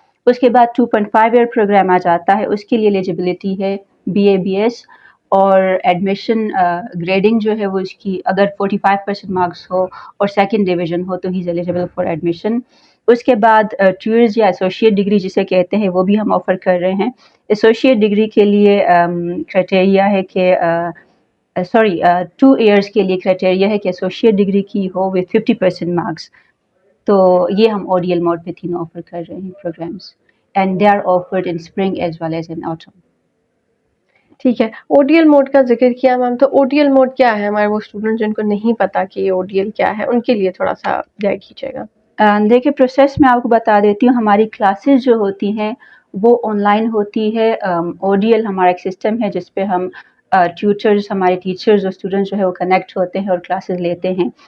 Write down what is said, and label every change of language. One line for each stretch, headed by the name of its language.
Urdu: اس کے بعد 2.5 year programme آ جاتا ہے, اس کے لیے ایلیجیبلٹی ہے بی اے بی ایس, اور ایڈمیشن گریڈنگ جو ہے وہ اس کی اگر 45% مارکس ہو اور سیکنڈ ڈویژن ہو تو
English: ہی is eligible for admission.
Urdu: اس کے بعد 2 ایئرز یا ایسوسیٹ ڈگری جسے کہتے ہیں وہ بھی ہم آفر کر رہے ہیں. ایسوسیٹ ڈگری کے لیے کرائٹیریا ہے کہ 2 ایئرس کے لیے کرائٹیریا ہے کہ ایسوسیٹ ڈگری کی ہو وتھ 50% مارکس. تو یہ ہم او ڈی ایل موڈ پہ تینوں آفر کر رہے ہیں programmes,
English: And they are offered in spring as well as in autumn.
Urdu: ٹھیک ہے. او ڈی ایل موڈ کا ذکر کیا میم, تو او ڈی ایل موڈ کیا ہے؟ ہمارے وہ اسٹوڈنٹ جن کو نہیں پتا کہ یہ او ڈی ایل کیا ہے ان کے لیے تھوڑا سا گائڈ کیجیے گا. دیکھیے, پروسیس میں آپ کو بتا دیتی ہوں. ہماری کلاسز جو ہوتی ہیں وہ آن لائن ہوتی ہے. او ڈی ایل ہمارا ایک سسٹم ہے جس پہ ہم ٹیوٹرز, ہمارے ٹیچرز اور اسٹوڈنٹس جو ہے وہ کنیکٹ ہوتے ہیں اور کلاسز لیتے ہیں.